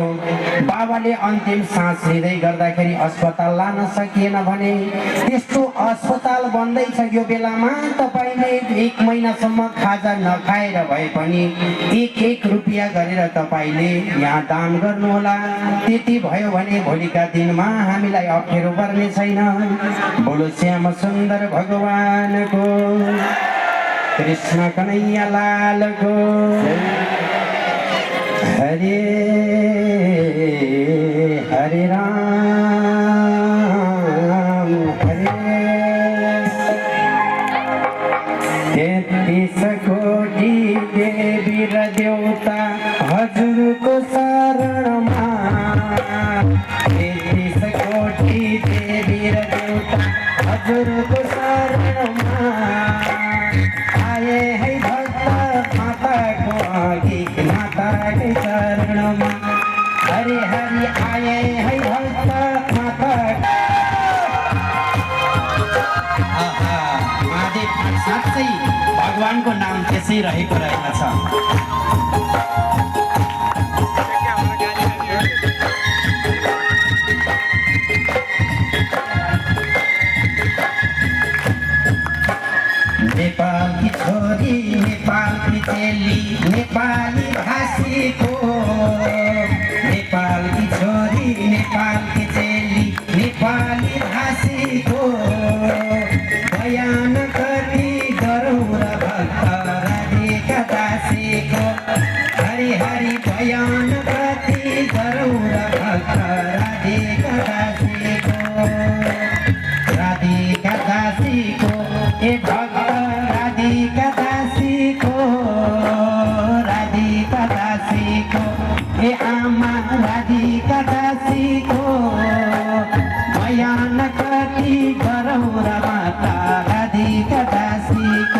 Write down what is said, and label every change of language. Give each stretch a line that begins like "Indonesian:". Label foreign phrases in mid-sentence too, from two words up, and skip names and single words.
Nepali: बाबाले अन्तिम सास लिँदै गर्दाखेरि अस्पताल लान सकिएन भने त्यस्तो अस्पताल बन्दैछ यो बेलामा तपाईँले 1 महिनासम्म खाजा नखाएर भए पनि 1 रुपियाँ गरेर तपाईँले यहाँ दान गर्नुहोला। त्यति भयो भने भोलिका दिनमा हामीलाई अप्ठ्यारो पर्ने छैन। बोलो श्याम सुन्दर भगवानको। कृष्ण कन्हैया लाल को। हरे हरे राम हरे 33 कोटी देवी र देवता हजुरको शरणमा। 33 कोटी देवी र देवता हजुरको शरणमा
Hindi: आए है
Nepali: भक्त माताको अघि माताकै चरणमा। हरि हरि
Hindi: आए है
Nepali: भक्त माता। महादेव साँच्चै भगवानको नाम त्यसै रहेको रहेछ। नेपाल की छोरी नेपाल की चेली नेपाली भाषीको। नेपाल की छोरी नेपाल की चेली नेपाली भाषीको बयान कति गरौँ र भक्त राधिका दासीको। हरि हरि बयान कति गरौँ र भक्त राधिका दासीको। राधिका दासीको ए भक्त राधिका दासीको। राधिका दासीको ए आमा राधिका दासीको बयान कति गरौँ र माता राधिका दासीको।